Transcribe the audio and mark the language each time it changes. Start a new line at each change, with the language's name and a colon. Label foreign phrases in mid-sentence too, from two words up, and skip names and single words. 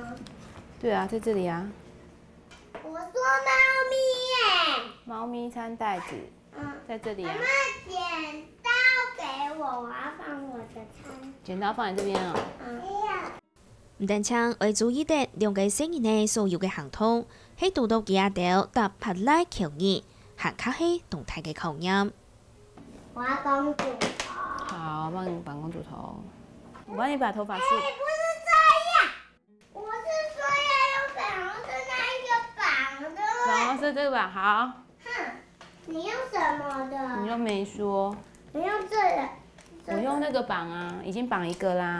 Chinese: 对啊，在这里啊。我说猫咪耶。猫咪餐袋子。在这里啊。妈妈，剪刀给我，我要放我的餐。剪刀放在这边哦。唔但唱要注意的两个生日呢所有嘅行通，喺度到幾條搭拍拉橋兒，行卡喺動態嘅口音。我要公主頭。好，帮你绑公主头。我帮你把头发梳。不是这样，我是说要用粉红色那一个绑的。粉红色这个吧，好。哼，你用什么的？你又没说。你用这个。我用那个绑啊，已经绑一个啦，